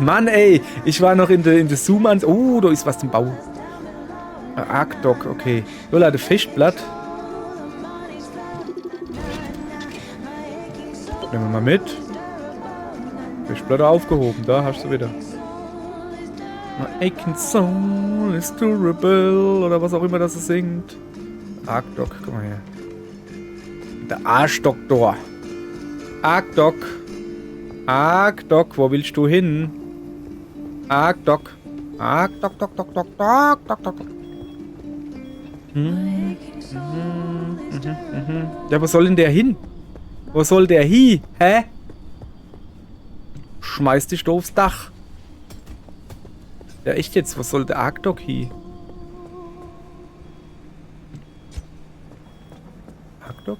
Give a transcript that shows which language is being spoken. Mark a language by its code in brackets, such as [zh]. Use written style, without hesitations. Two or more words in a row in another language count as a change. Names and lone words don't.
[de] Mann, ey. Ich war noch in der Zoom-Ans... Oh, da ist was zum Bau. Arc-Dock, okay. So, Leute, Fischblatt. Nehmen wir mal mit. Fischblatt aufgehoben, da hast du wieder. [en] My aching soul is durable, [de] oder was auch immer das singt. Arc-Dock, guck mal her. Der Arschdoktor. Arc-Dock. Arc-Dock, wo willst du hin? Arc-Dock. Arc-Dock, Dock, Dock, Dock, Dock, Dock, Dock. Ja, wo soll denn der hin? Wo soll der hin? Hä? Schmeiß dich da aufs Dach. Ja, echt jetzt? Was soll der Arc-Dock hin? Arc-Dock?